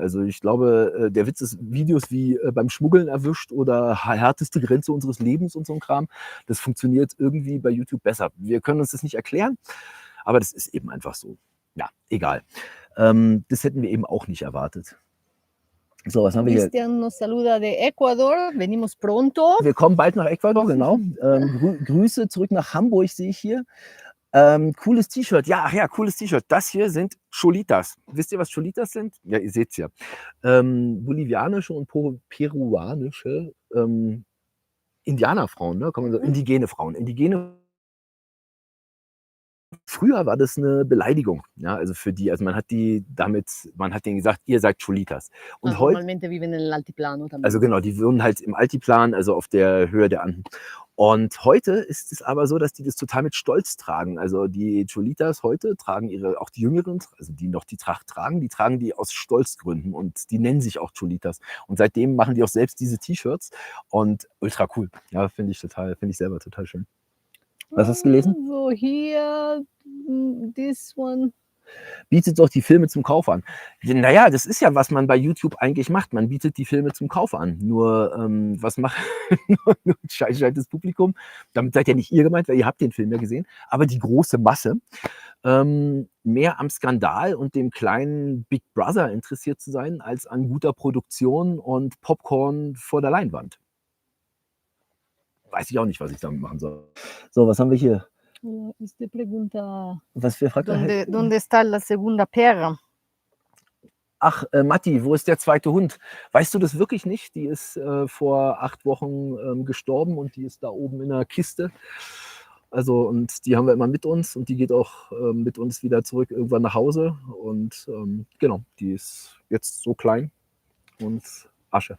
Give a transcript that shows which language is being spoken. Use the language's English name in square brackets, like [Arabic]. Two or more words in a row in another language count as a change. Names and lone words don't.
[German] Also ich glaube, der Witz ist, Videos wie beim Schmuggeln erwischt oder härteste Grenze unseres Lebens und so ein Kram, das funktioniert irgendwie bei YouTube besser. Wir können uns das nicht erklären, aber das ist eben einfach so. Ja, egal. Das hätten wir eben auch nicht erwartet. So, was haben wir hier? [Spanish] Christian nos saluda de Ecuador, venimos pronto. [German] Wir kommen bald nach Ecuador, genau. Grüße zurück nach Hamburg, sehe ich hier. Cooles T-Shirt. Ja, ach ja, cooles T-Shirt. Das hier sind Cholitas. Wisst ihr, was Cholitas sind? Ja, ihr seht's ja. Bolivianische und peruanische Indianerfrauen, ne? Kann man so, indigene Frauen. Früher war das eine Beleidigung, ja, also für die. Also man hat denen gesagt, ihr seid Cholitas. Und Ah, heute, [Spanish] normalmente viven en el altiplano [German] also [Spanish] también. [German] genau, die wohnen halt im Altiplan, also auf der Höhe der Anden. Und heute ist es aber so, dass die das total mit Stolz tragen. Also die Cholitas heute tragen auch die Jüngeren, also die noch die Tracht tragen, die tragen die aus Stolzgründen und die nennen sich auch Cholitas. Und seitdem machen die auch selbst diese T-Shirts und ultra cool. Ja, finde ich selber total schön. Was hast du gelesen? [English] So here, this one. [German] Bietet doch die Filme zum Kauf an. Naja, das ist ja, was man bei YouTube eigentlich macht. Man bietet die Filme zum Kauf an. Nur, was macht nur ein scheißschaltes Publikum? Damit seid ja nicht ihr gemeint, weil ihr habt den Film ja gesehen. Aber die große Masse, mehr am Skandal und dem kleinen Big Brother interessiert zu sein, als an guter Produktion und Popcorn vor der Leinwand. Weiß ich auch nicht, was ich damit machen soll. So, was haben wir hier? [Spanish] Usted pregunta, [German] Was wir fragt [Spanish] ¿dónde está la segunda perra? [German] Ach, Matti, wo ist der zweite Hund? Weißt du das wirklich nicht? Die ist vor 8 Wochen gestorben und die ist da oben in der Kiste. Also, und die haben wir immer mit uns und die geht auch mit uns wieder zurück irgendwann nach Hause. Und genau, die ist jetzt so klein und Asche.